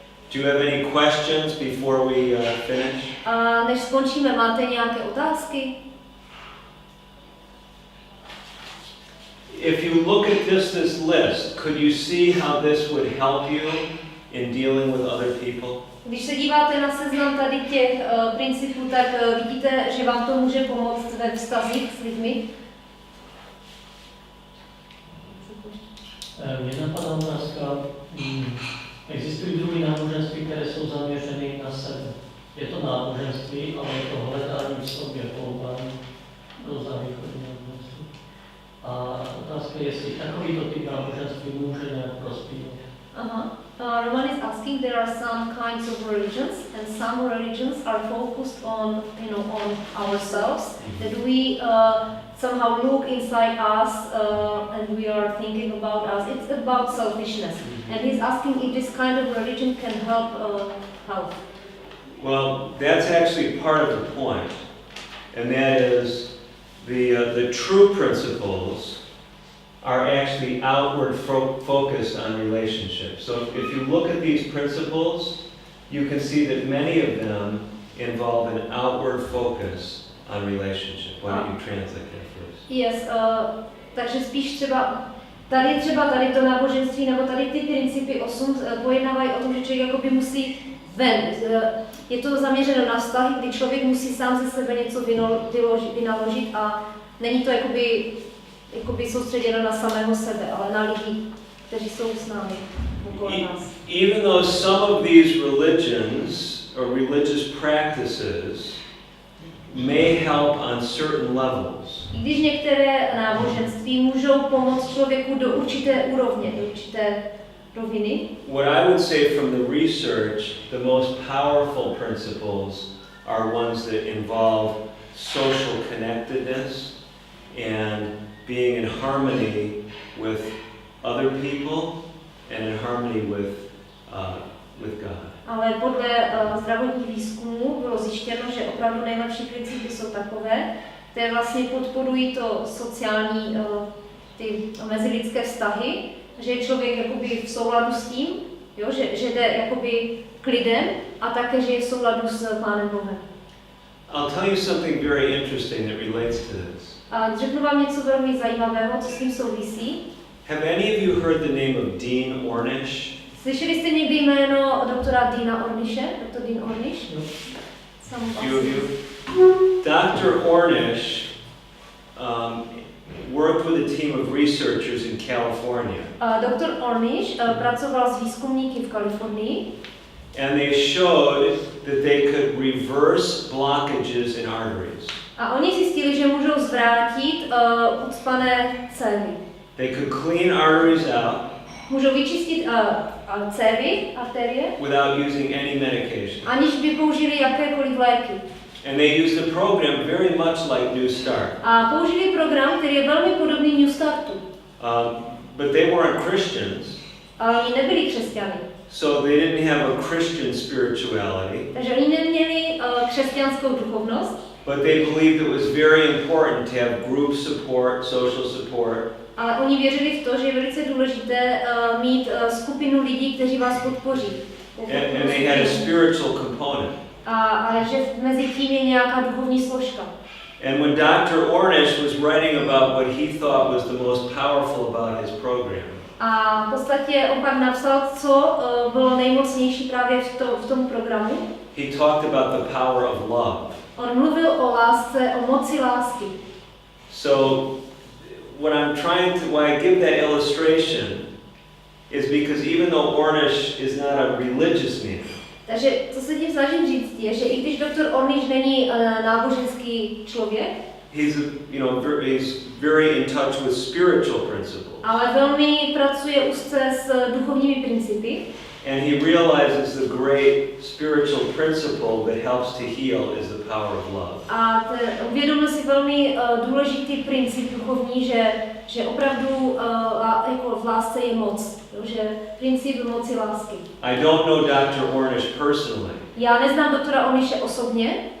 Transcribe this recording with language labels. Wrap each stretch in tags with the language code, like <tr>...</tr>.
<en>Do you have any questions before we finish?</en> <cs>A než skončíme, máte nějaké otázky?</cs> <en>If you look at this list, could you see how this would help you in dealing with other people?</en> <cs>Když se díváte na seznam tady těch principů, tak vidíte, že vám to může pomoct ve vztazích s lidmi? Mě napadá otázka, existují druhy náboženství, které jsou zaměřeny na sebe. Je to náboženství, ale je to hledání v sobě, povolání do východní náboženství. A otázka je, jestli takovýto typ náboženství může nějak prospívat.</cs> <en>Roman is asking, there are some kinds of religions, and some religions are focused on, on ourselves. That we somehow look inside us, and we are thinking about us. It's about selfishness. And he's asking if this kind of religion can help. Well, that's actually part of the point, and that is the true principles are actually outward focused on relationships. So if you look at these principles, you can see that many of them involve an outward focus on relationship. Why don't you translate that first?</en> <cs>Yes, takže spíš třeba tady to náboženství nebo tady ty principy 8 pojednávají o tom, že člověk jakoby musí ven. Je to zaměřeno na vztahy, kdy člověk musí sám ze sebe něco vynaložit a není to jakoby soustředěno na samého sebe, ale na lidi, kteří jsou s námi okolo nás.</cs> <en>Even though some of these religions or religious practices may help on certain levels.</en> <cs>I když některé náboženství můžou pomoct člověku do určité úrovně, do určité roviny.</cs> <en>What I would say from the research, the most powerful principles are ones that involve social connectedness and being in harmony with other people and in harmony with God.</en> <cs>Ale podle zdravotních výzkumů bylo zjištěno, že opravdu nejlepší principy jsou takové, které vlastně podporují to sociální, ty mezilidské vztahy, že je člověk jakoby v souladu s tím, jo, že jde jakoby k lidem a také, že je v souladu s Pánem Bohem.</cs> <en>I'll tell you something very interesting that relates to this.</en> <cs>A řeknu vám něco velmi zajímavého, co s tím souvisí.</cs> <en>Have any of you heard the name of Dean Ornish?</en> <cs>Slyšeli jste někdy jméno doktora Deana Ornishe?</cs> <en>Dr. Dean Ornish? Few of you? Dr. Ornish worked with a team of researchers in California. Dr.</en> <cs>Ornish pracoval s výzkumníky v Kalifornii.</cs> <en>And they showed that they could reverse blockages in arteries.</en> <cs>A oni zjistili, že můžou zvrátit ucpané cévy.</cs> <en>They could clean arteries out.</en> <cs>Můžou vyčistit cévy, arterie,</cs> <en>without using any medication.</en> <cs>Aniž by použili jakékoliv léky.</cs> <en>And they used a program very much like New Start.</en> <cs>A použili program, který je velmi podobný New Startu.</cs> <en>But they weren't Christians.</en> <cs>Ale oni nebyli křesťany.</cs> <en>So they didn't have a Christian spirituality.</en> <cs>Takže oni neměli křesťanskou duchovnost.</cs> <en>But they believed it was very important to have group support, social support.</en> <cs>Ale oni věřili v to, že je velice důležité mít skupinu lidí, kteří vás podpoří.</cs> <en>And they had a spiritual component.</en> <cs>A že mezi tím je nějaká duchovní složka.</cs> <en>And when Dr. Ornish was writing about what he thought was the most powerful about his program.</en> <cs>A v podstatě on pak napsal, co bylo nejmocnější právě v tom programu.</cs> <en>He talked about the power of love.</en> <cs>On mluvil o lásce, o moci lásky.</cs> <en>So why I give that illustration is because even though Ornish is not a religious man.</en> <cs>Takže co se tím snažím říct je, že i když doktor Ornish není náboženský člověk,</cs> <en>he's very in touch with spiritual principles.</en> <cs>Ale velmi pracuje úzce s duchovními principy.</cs> <en>And he realizes the great spiritual principle that helps to heal is the power of love.</en> <cs>A uvědomil si velmi důležitý princip duchovní, že opravdu jako v lásce je moc, že princip moci lásky.</cs> <en>I don't know Dr. Ornish personally.</en> <cs>Já neznám doktora Ornishe osobně.</cs>